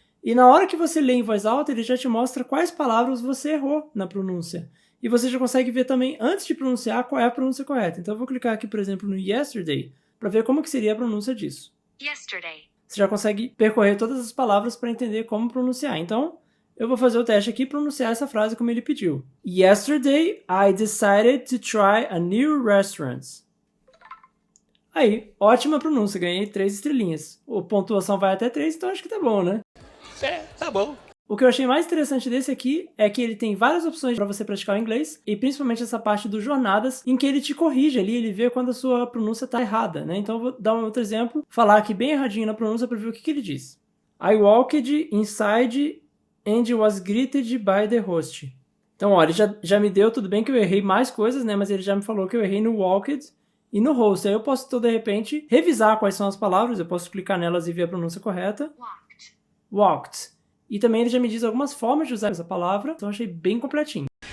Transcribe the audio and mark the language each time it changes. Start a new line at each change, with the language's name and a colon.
Portuguese: E na hora que você lê em voz alta, ele já te mostra quais palavras você errou na pronúncia. E você já consegue ver também, antes de pronunciar, qual é a pronúncia correta. Então eu vou clicar aqui, por exemplo, no yesterday, para ver como que seria a pronúncia disso. Yesterday. Você já consegue percorrer todas as palavras para entender como pronunciar. Então, eu vou fazer o teste aqui e pronunciar essa frase como ele pediu.
English: Yesterday, I decided to try a new restaurant.
Portuguese: Aí, ótima pronúncia, ganhei 3 estrelinhas. A pontuação vai até 3, então acho que tá bom, né? É, tá bom. O que eu achei mais interessante desse aqui é que ele tem várias opções para você praticar o inglês, e principalmente essa parte dos jornadas, em que ele te corrige ali, ele vê quando a sua pronúncia está errada, né? Então eu vou dar um outro exemplo, falar aqui bem erradinho na pronúncia para ver o que ele diz.
English: I walked inside and was greeted by the host.
Portuguese: Então, olha, ele já me deu, tudo bem que eu errei mais coisas, né? Mas ele já me falou que eu errei no walked e no host. Aí eu posso, então, de repente, revisar quais são as palavras, eu posso clicar nelas e ver a pronúncia correta. Walked. E também ele já me diz algumas formas de usar essa palavra, então eu achei bem completinho.